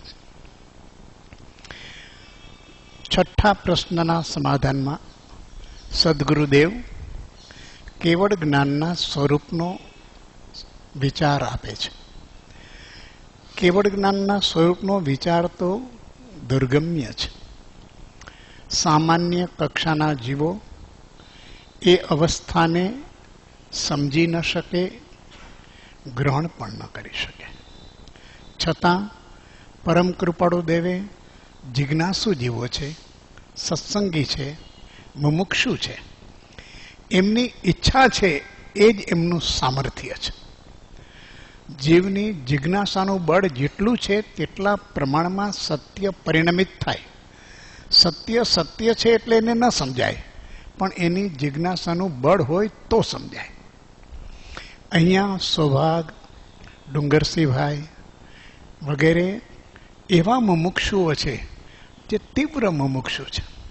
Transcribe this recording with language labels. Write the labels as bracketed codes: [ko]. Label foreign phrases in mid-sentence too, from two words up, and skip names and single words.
[gu] છઠા પ્રશ્નના સમાધાનમા સદ્ગુરુદેવ કેવળ જ્ઞાનના સ્વરૂપનો વિચાર આપે છે। કેવળ જ્ઞાનના સ્વરૂપનો વિચાર તો દુર્ગમ્ય છે। સામાન્ય કક્ષાના જીવો એ અવસ્થાને સમજી ન શકે, ગ્રહણ પણ ન કરી શકે। છતાં પરમ કૃપાળુ દેવે જિજ્ઞાસુ જીવો છે, સત્સંગી છે, મુમુક્ષુ છે, એમની ઇચ્છા છે એજ એમનું સામર્થ્ય છે। જીવની જિજ્ઞાસાનું બળ जेटલું છે તેટલા પ્રમાણમાં સત્ય પરિણમિત થાય। સત્ય સત્ય છે એટલે એને ન સમજાય, પણ એની જિજ્ઞાસાનું બળ હોય તો સમજાય। અહીંયા સૌભાગ, ડુંગરસિંહભાઈ વગેરે એવા મુમુક્ષુઓ છે જે તીવ્ર મુમુક્ષુ છે।